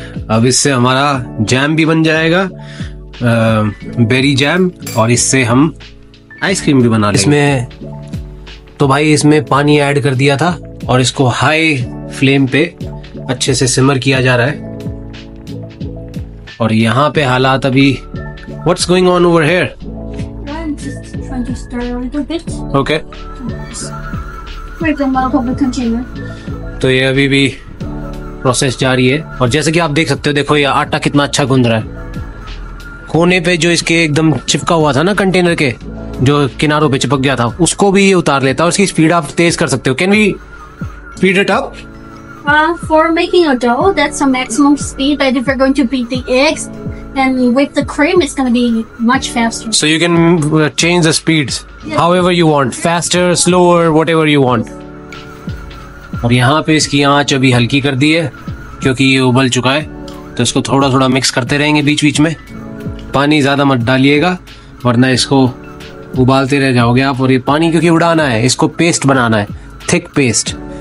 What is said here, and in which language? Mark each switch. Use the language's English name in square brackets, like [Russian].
[Hindi] अब इससे हमारा जैम भी बन जाएगा, बेरी जैम, और इससे हम आइसक्रीम भी बना लेंगे। इसमें तो भाई इसमें पानी ऐड कर दिया था और इसको हाई फ्लेम पे अच्छे से सिमर किया जा रहा है। और यहाँ पे हालात अभी [English] What's going on over here? I'm just trying to stir a little bit. Okay, Break them out of the container. [Hindi] तो ये अभी भी प्रोसेस जारी है। और जैसे कि आप देख सकते हो, देखो ये आटा कितना अच्छा गूंद रहा है। कोने पे जो इसके एकदम चिपका हुआ था ना कंटेनर के, जो किनारों पे चिपक गया था, उसको भी ये उतार लेता है। और इसकी स्पीड आप तेज कर सकते हो। [English] Can we speed it up? For making a dough, that's a maximum speed. But if you're going to beat the eggs and whip the cream, it's going to be much faster. So you can change the speeds however you want, faster, slower, whatever you want. [Hindi] और यहाँ पे इसकी आंच अभी हल्की कर दी है क्योंकि ये उबल चुका है। तो इसको थोड़ा थोड़ा मिक्स करते रहेंगे बीच बीच में। पानी ज़्यादा मत डालिएगा वरना इसको उबालते रह जाओगे आप। और ये पानी क्योंकि उड़ाना है, इसको पेस्ट बनाना है, थिक पेस्ट।